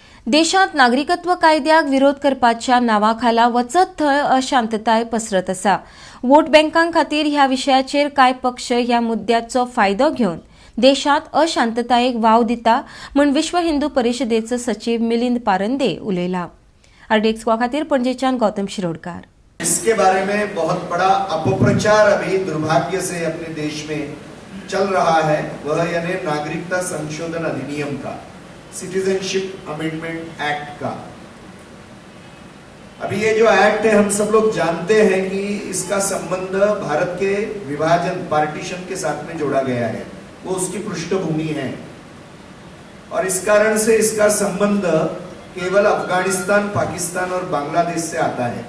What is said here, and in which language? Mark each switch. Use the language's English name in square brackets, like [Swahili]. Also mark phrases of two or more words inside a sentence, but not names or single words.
[Konkani] देशात नागरिकत्व कायद्याक विरोध करपाच्या नावाखाला वचत थंय अशांतताय पसरत आसा। वोट बँकां खातीर ह्या विशयाचेर कांय पक्ष ह्या मुद्द्याचो फायदो घेवन देशात अशांततायेक वाव दिता म्हूण विश्व हिंदू परिशदेचो सचिव मिलिंद पारंदे उलयला। आरडीएक्स खातीर पणजेच्यान गौतम शिरोडकार। [Hindi] इसके बारे में बहुत बड़ा अपप्रचार अभी दुर्भाग्य से अपने देश में चल रहा है, वह यानी नागरिकता संशोधन अधिनियम का, सिटीजनशिप अमेंडमेंट एक्ट का। अभी ये जो एक्ट है, हम सब लोग जानते हैं कि इसका संबंध भारत के विभाजन पार्टीशन के साथ में जोड़ा गया है, वो उसकी पृष्ठभूमि है और इस कारण से इसका संबंध केवल अफगानिस्तान, पाकिस्तान और बांग्लादेश से आता है।